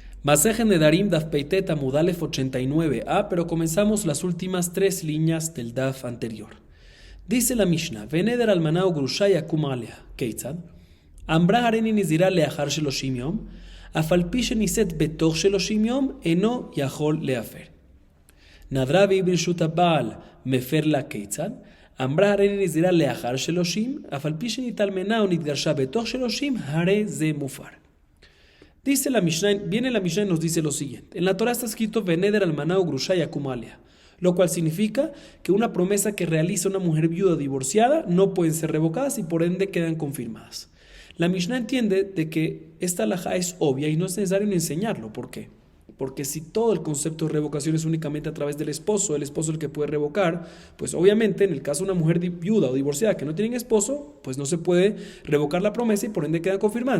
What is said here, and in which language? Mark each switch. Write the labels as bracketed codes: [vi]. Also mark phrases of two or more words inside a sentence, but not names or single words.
[es] Maseje Nedarim Daf Peitet Amud Alef 89. Pero comenzamos las últimas 3 líneas del Daf anterior. Dice la Mishnah: [he] ונדר אלמנה וגרושה יקום עליה. כיצד? אמרה הריני נזירה לאחר שלשים יום, אף על פי שנישאת בתוך שלשים יום, אינו יכול להפר. נדרה והיא ברשות הבעל מפר לה כיצד? אמרה הריני נזירה לאחר שלשים, אף על פי שנתאלמנה או נתגרשה בתוך שלשים, הרי זה מופר. [es] Dice la Mishnah, viene la Mishnah y nos dice lo siguiente. En la Torah está escrito [he] ונדר אלמנה וגרושה יקום עליה, [es] lo cual significa que una promesa que realiza una mujer viuda o divorciada no pueden ser revocadas y por ende quedan confirmadas. La Mishnah entiende de que esta halajá es obvia y no es necesario ni enseñarlo. ¿Por qué? Porque si todo el concepto de revocación es únicamente a través del esposo el que puede revocar, pues obviamente en el caso de una mujer viuda o divorciada que no tiene esposo, pues no se puede revocar la promesa y por ende queda confirmada.